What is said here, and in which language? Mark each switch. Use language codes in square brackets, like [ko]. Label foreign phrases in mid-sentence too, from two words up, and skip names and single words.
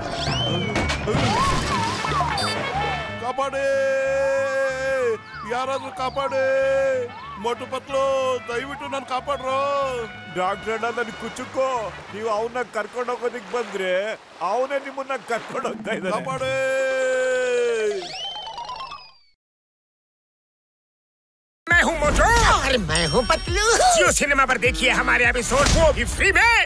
[kn] ಕಾಪಾಡಿ, ಯಾರಾದ್ರೂ ಕಾಪಾಡಿ. ಮೋಟು ಪತ್ಲು, ದಯವಿಟ್ಟು ನಾನು ಕಾಪಾಡ್ರು. ಡಾಕ್ಟರ್ ಅಣ್ಣ, ನನ್ ಕುಚ್ಚುಕೋ, ನೀವು ಅವನ್ನ ಕರ್ಕೊಂಡು ಹೋಗೋದಿಕ್ ಬಂದ್ರೆ ಅವನೇ ನಿಮ್ಮನ್ನ ಕರ್ಕೊಂಡು ಹೋಗ್ತಾ ಇದ್ದಾರೆ. ಕಾಪಾಡಿ. [hi] मैं हूँ मोटू और मैं हूँ पतलू। जियो सिनेमा पर देखिए हमारे एपिसोड वो भी फ्री में।